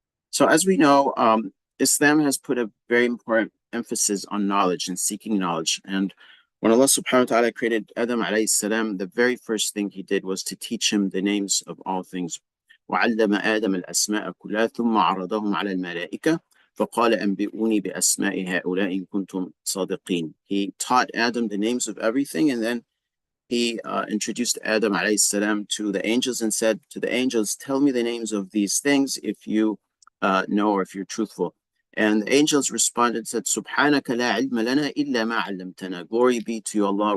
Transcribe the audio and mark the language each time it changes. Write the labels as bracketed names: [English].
[English] So as we know, Islam has put a very important emphasis on knowledge and seeking knowledge. And when Allah subhanahu wa ta'ala created Adam alayhi salam, the very first thing he did was to teach him the names of all things. [Arabic] وعلم آدم الأسماء كلها ثم عرضهم على الملائكة فقال أنبئوني بأسماء هؤلاء إن كنتم صادقين. [English] He taught Adam the names of everything, and then he introduced Adam alayhi salam to the angels and said to the angels, tell me the names of these things if you know or if you're truthful. And the angels responded and said, [Arabic] Subhanaka la ilma lana illa ma 'allamtana. [English] Glory be to you, Allah.